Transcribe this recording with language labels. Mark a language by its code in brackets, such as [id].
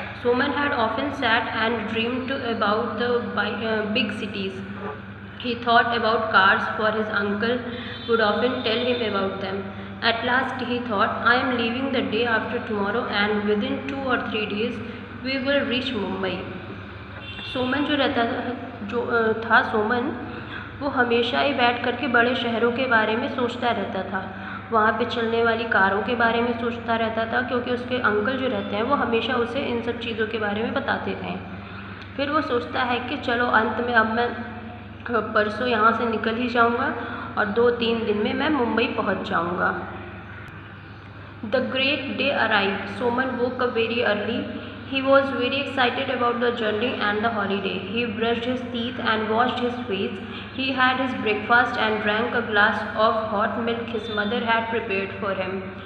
[en] Soman had often sat and dreamed about the big cities. He thought about cars for his uncle would often tell him about them. At last he thought, I am leaving the day after tomorrow and within 2 or 3 days we will reach Mumbai. [hi] Soman जो रहता था सोमन वो हमेशा ही बैठ करके बड़े शहरों के बारे में सोचता रहता था. वहाँ पे चलने वाली कारों के बारे में सोचता रहता था क्योंकि उसके अंकल जो रहते हैं वो हमेशा उसे इन सब चीज़ों के बारे में बताते थे. फिर वो सोचता है कि चलो अंत में अब मैं परसों यहाँ से निकल ही जाऊँगा और 2-3 दिन में मैं मुंबई पहुँच जाऊँगा. [en] The great day arrived. Soman woke up very early. He was very excited about the journey and the holiday. He brushed his teeth and washed his face. He had his breakfast and drank a glass of hot milk his mother had prepared for him.